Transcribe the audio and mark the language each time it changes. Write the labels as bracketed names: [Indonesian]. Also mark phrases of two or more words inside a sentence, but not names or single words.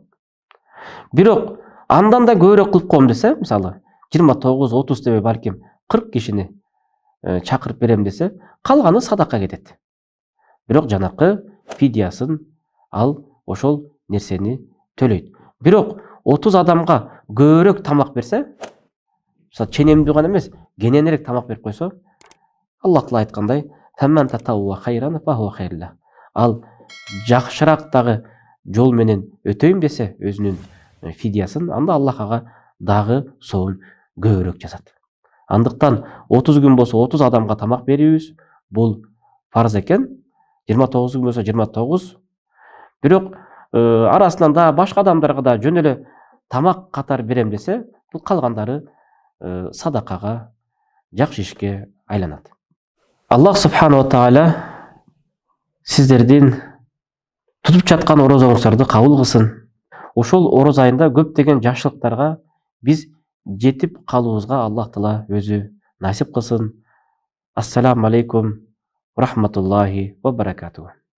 [Kyrgyz] Бирок андан да көбүрөөк кылып коем десе, мисалы, 29-30 дебей балким 40 кишини чакырып берем десе, калганы садака кетет. Бирок жанакы фидиясын ал ошол нерсени төлөйт. Бирок 30 адамга көбүрөөк тамак берсе, мисалы, ченемдүү гана эмес, кененирээк тамак берип койсо, Аллах Таала айткандай, [Arabic] "فمن تطوع خيرا فهو خير له". [Kyrgyz] Ал жакшыраак дагы жол менен өтөйм десе өзүнүн фидиясын, анда Аллах ага дагы соон көбүрөөк жазат. Андыктан 30 күн болсо 30 адамга тамак берүүбүз бул фарз экен. 29 күн болсо 29. Бирок арасынан да башка адамдарга да жөн эле тамак катар берем десе, бул калгандары садакага, жакшы ишке айланат. [Arabic] الله سبحانه وتعالى [Kyrgyz] сиздердин тутуп жаткан орозоңуздарды кабыл кылсын. Ошол ороз айында көптөгөн жакшылыктарга биз жетип калуубузга Аллах Таала өзү насип кылсын. [Arabic] السلام عليكم ورحمة الله وبركاته.